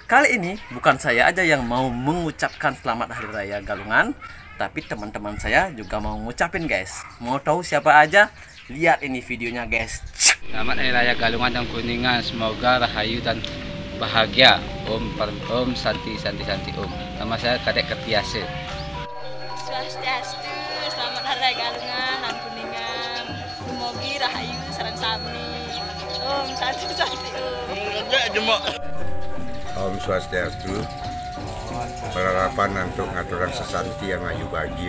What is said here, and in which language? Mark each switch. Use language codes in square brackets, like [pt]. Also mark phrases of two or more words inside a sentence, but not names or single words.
[id] Kali ini bukan saya aja yang mau mengucapkan selamat Hari Raya Galungan, tapi teman-teman saya juga mau ngucapin guys. Mau tahu siapa aja? Lihat ini videonya guys. Selamat Hari Raya Galungan dan Kuningan, semoga rahayu dan bahagia. [sa] Om Santi Om. [id] Nama saya Kadek Ketiase. Swastiastu, selamat Hari Raya Galungan dan Kuningan. [ban] Semoga rahayu sareng sami. [sa] Om Santi Om. Om Swastiastu. [id] Berharapan untuk [ban] ngaturan sesanti [id] yang ayu bahagia.